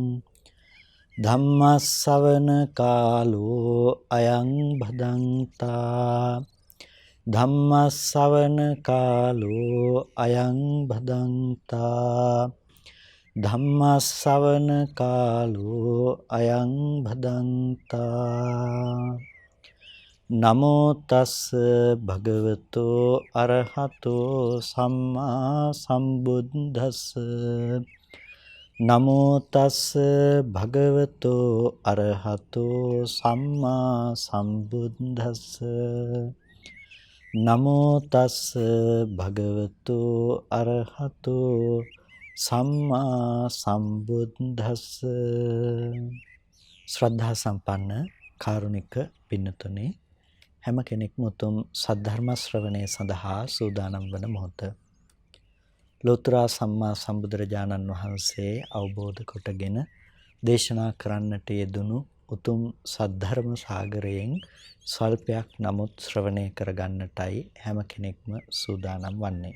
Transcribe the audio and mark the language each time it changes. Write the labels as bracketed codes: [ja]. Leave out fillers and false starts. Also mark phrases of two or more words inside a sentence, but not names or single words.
[pi] ධම්මස්සවන කාලෝ අයං භදංතා ධම්මස්සවන කාලෝ අයං භදංතා ධම්මස්සවන කාලෝ අයං භදංතා නමෝ තස් භගවතෝ අරහතෝ සම්මා සම්බුද්දස්ස නමෝ තස් භගවතෝ අරහතෝ සම්මා සම්බුද්දස්ස නමෝ තස් භගවතෝ අරහතෝ සම්මා සම්බුද්දස්ස. [si] ශ්‍රද්ධා සම්පන්න කාරුණික පින්නතුනි, හැම කෙනෙක්ම උතුම් සද්ධර්ම ශ්‍රවණය සඳහා සූදානම් වන මොහොත ලෝතර සම්මා සම්බුදුරජාණන් වහන්සේ අවබෝධ කොටගෙන දේශනා කරන්නට යෙදුණු උතුම් සද්ධර්ම සාගරයෙන් ස්වල්පයක් නමුත් ශ්‍රවණය කරගන්නටයි හැම කෙනෙක්ම සූදානම් වන්නේ.